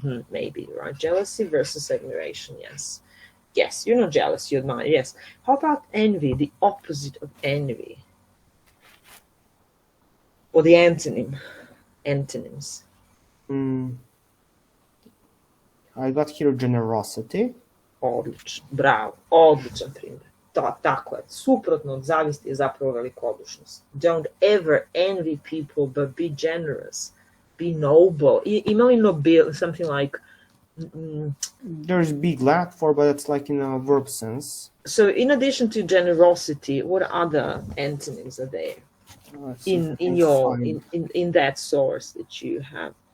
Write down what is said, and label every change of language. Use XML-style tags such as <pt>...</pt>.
<en>Maybe, right? Jealousy versus admiration. Yes, you're not jealous, you admire. Yes. How about envy? The opposite of envy, or the antonyms. I got here generosity.</en> <hr>Odlično, bravo, odličan primjer. Tako je, suprotno od zavisti je zapravo velikodušnost.</hr> <en>Don't ever envy people, but be generous, be noble.</en> <hr>Ima li noble,</hr> <en>something like... There's be glad for, but it's like in a verb sense. So in addition to generosity, what other antonyms are there in that source that you have?</en>